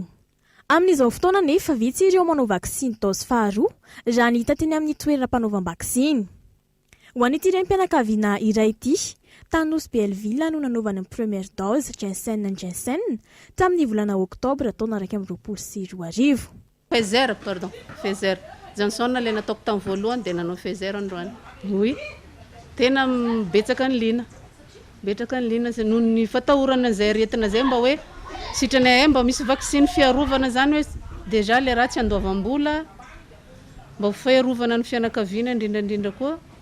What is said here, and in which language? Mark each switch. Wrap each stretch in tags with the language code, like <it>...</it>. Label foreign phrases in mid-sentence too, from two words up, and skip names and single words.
<mg>Amin'izao fotoana nefa vitsy ireo manao vaksiny dose faharoa raha ny hita teny amin'ny toerana mpanaovam-vaksiny. Ho an'ity renim-pianakaviana iray ity tany Nosy Belleville no nanaovana ny</mg> <fr>première dose</fr> <mg>Janssen tamin'ny volana oktobra taona 2024. Pfizer, pardon, Pfizer. Johnson le nataoko tamin'ny voalohany dia nanao Pfizer androany. Oui. Tena betsaka ny lina. Betsaka ny lina noho ny fatahorana izay retina zay mba hoe sitrany mba misy vaksiny fiarovana zany hoe déjà le raha tsy andoavam-bola mba fiarovana ny fianakaviana indrindrandrindra koa.</mg>